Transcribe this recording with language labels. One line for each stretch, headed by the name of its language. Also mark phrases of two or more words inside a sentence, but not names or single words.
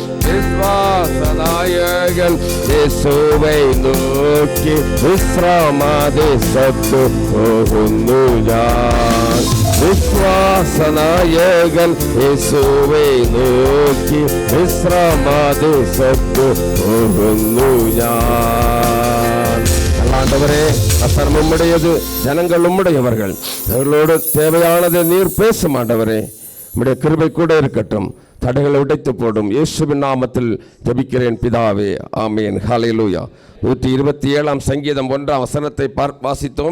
Malayalam: വിശ്വാസനായകൻ യേശുവേ നോക്കി വിശ്രാമദേശത്തു പോകുന്നു ഞാൻ. വിശ്വാസനായകൻ യേശുവേ നോക്കി വിശ്രാമദേശത്തു പോകുന്നു ഞാൻ.
Tamil: ஆண்டவரே, கர்த்தர் உம்முடையது, ஜனங்கள் உம்முடையவர்கள். அவர்களோடு தேவையானது நீர் பேசும் ஆண்டவரே. உம்முடைய கிருபை கூட இருக்கட்டும். தடைகளை உடைத்து போடும். இயேசுவின் நாமத்தில் ஜெபிக்கிறேன் பிதாவே, ஆமென். ஹல்லேலூயா. 127 சங்கீதம் 1 வசனத்தை வாசித்தோம்.